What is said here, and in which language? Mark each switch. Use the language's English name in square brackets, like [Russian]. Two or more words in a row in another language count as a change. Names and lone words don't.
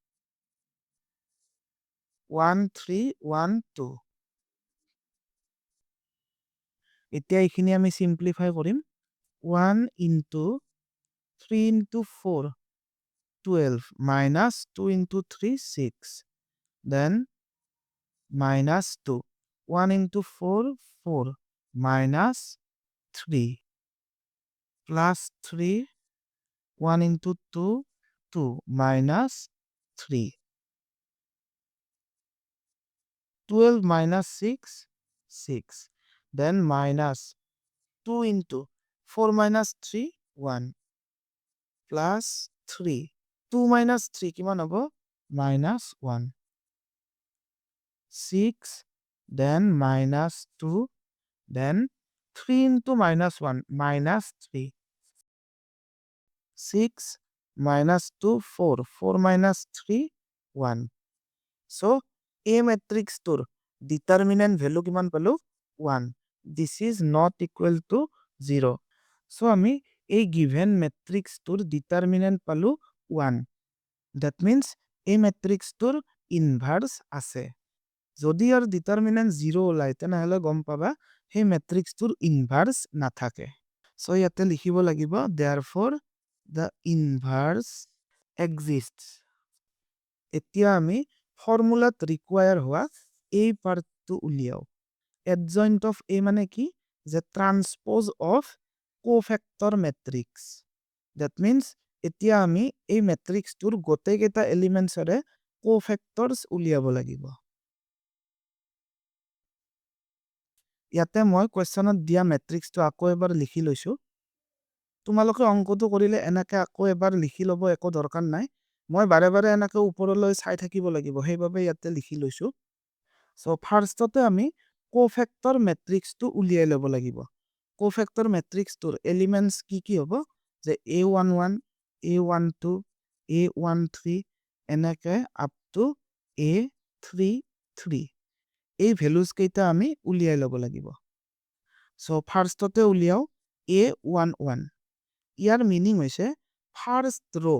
[English] 1 3 1 2 [Assamese] এতিয়া এইখিনি আমি সিম্পলিফাই কৰিম [English] 1 into 3 into 4 12 minus 2 into 3 6 then -2 1 into 4 4 minus 3 plus 3 1 into 2 2 minus 3 12 minus 6 6 then minus 2 into 4 minus 3 1 plus 3 2 minus 3 [Assamese] কিমান হ'ব [English] -1 6 then -2 then 3 into -1 -3 6 -2 4 4 minus 3 1 so a matrix tour determinant value [Assamese] কিমান পালো [English] 1 this is not equal to 0 so [Assamese] আমি এই [English] given matrix tour determinant পালো 1 that means a matrix tour inverse আছে [Assamese] যদি আর determinant 0 ওলাই তেনেহলে গম পাবা সেই matrix tour inverse নাথাকে so ইয়াতে লিখিব লাগিব [English] therefore the inverse exists [Assamese] এতিয়া আমি ফর্মুলাত রিকোয়ার হওয়া এই পার্টটো উলিয়াও [English] adjoint of a [Assamese] মানে কি যে [English] transpose of cofactor matrix that means [Assamese] এতিয়া আমি এই ম্যাট্ৰিক্সটোৰ গোটেইকেইটা এলিমেন্টছৰে কোফ্যাক্টৰস উলিয়াব লাগিব ইয়াতে মই কোৱেশ্চনত দিয়া ম্যাট্ৰিক্সটো আকৌ এবাৰ লিখি লৈছো তোমালোকে অংকটো কৰিলে এনেকে আকৌ এবাৰ লিখি লব একো দৰকাৰ নাই মই বাৰে বাৰে এনেকে ওপৰলৈ চাই থাকিব লাগিব সেইভাবে ইয়াতে লিখি লৈছো সো ফাৰ্ষ্টতে আমি কোফ্যাক্টৰ ম্যাট্ৰিক্সটো উলিয়াই ল'ব লাগিব কোফ্যাক্টৰ ম্যাট্ৰিক্সটোৰ এলিমেন্টস কি হ'ব যে a11 a12 a13 এনেকে [English] up to [Assamese] a33 এই ভ্যালুজ কেইটা আমি উলিয়াই ল'ব লাগিব সো ফাৰ্ষ্টতে উলিয়াও a11 ইয়াৰ মিনিং হৈছে [English] first row